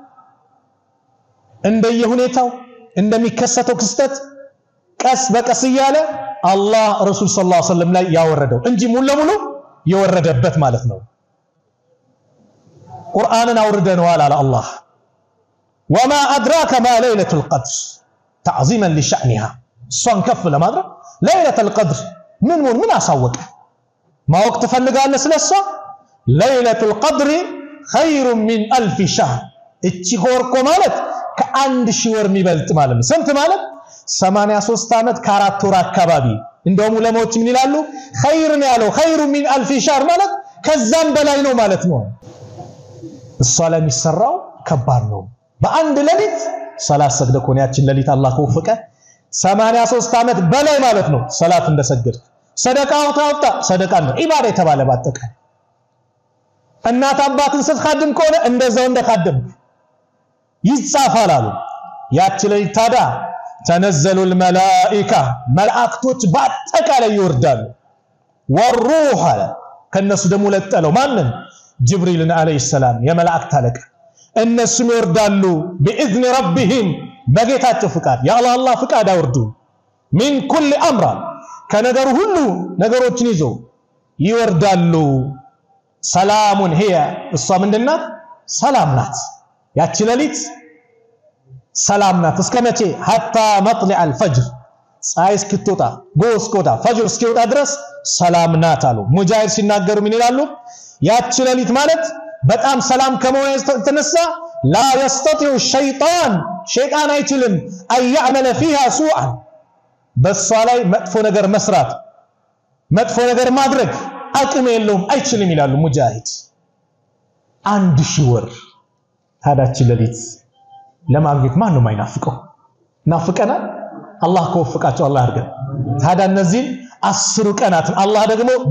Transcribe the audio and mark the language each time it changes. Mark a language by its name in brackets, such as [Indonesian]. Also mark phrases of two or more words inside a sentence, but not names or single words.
[Amharic] እንደየሁኔታው እንደሚከሰተው ክስተት ቀስ በቀስ ይያለ አላህ [Arabic] رسول صلى الله عليه وسلم [Amharic] ላይ ያወረደው እንጂ ሙሉ ለሙሉ የወረደበት ማለት ነው ቁርአንን አውርደነዋል አለ አላህ [Arabic] وما ادراك ما ليله القدر تعظيما لشأنها [Amharic] ሷን ከፍ ለማድረግ [Arabic] ليله القدر [Amharic] ምን አሳወቀ ማወቅ ትፈልጋለህ ስለሷ [Arabic] ليله القدر خير من 1000 شهر [Amharic] እቺ ሆርኮ ማለት ከ1000 ወር የሚበልጥ ማለት ነው ስንት ማለት 83 አመት ከ4 ወር አካባቢ እንደውም ለሞች ምን ይላሉ خير ነው ያለው [Arabic] خير من [Amharic] 1000 شهر ማለት ከዛም በላይ ነው ማለት ነው እሷ ላይ የሚሰራው ከባድ ነው በአንድ ሌሊት ሰላት ሰግደ ኮንያችን ሌሊት አላህ ከወፈቀ 83 አመት በላይ ማለት ነው ሰላት እንደሰገድ ሰደቃው ታውጣ ሰደቃ ነው ኢባዳ የተባለ ባጠቀ እናት አባትን ስትخدም ከሆነ እንደዛው እንደخدም ይጻፋል አሉ ያቺ ሌሊት ታዳ ተነዘሉ الملائكه መላእክቶች ባጠቃላይ ይወርዳሉ ወሩህ ከነሱ ደሞ ለጠለው ማንን ጅብሪልን [Arabic] عليه السلام [Amharic] የመላእክት አለቃ እነሱም ይወርዳሉ [Arabic] بإذن ربهم [Amharic] በጌታቸው ፍቃድ ያ አላህ ፍቃድ አውርዱ [Arabic] من كل امر [Amharic] ከነገሩ ሁሉ ነገሮችን ይዞ ይወርዳሉ ሰላሙን هي እሷ ምንድናት ሰላም ናት ያቺ ሌሊት ሰላም ናት እስከመቼ [Arabic] حتى مطلع الفجر [Amharic] ፀሐይ እስክትወጣ ጎስቆታ ፈጅር እስኪወጣ ድረስ ሰላም ናት አሉ ሙጃሂድ ሲናገሩ ምን ይላሉ ያቺ ሌሊት ማለት በጣም ሰላም ከመሆኑ የተነሳ [Arabic] لا يستطيع الشيطان شيطان [Amharic] አይችልም [Arabic] أن يعمل فيها سوءا [Amharic] በሷ ላይ መጥፎ ነገር መስራት መጥፎ ነገር ማድረግ አቅም የለውም አይችልም ይላሉ ሙጃሂድ 1000 ወር ታዳች ሌሊት ለማግኘት ማን ነው ማይናፍቀው ናፍቀና አላህ ከወፍቃቸው አላህ ያርገን ታዳ እነዚህ 10 ቀናት አላህ ደግሞ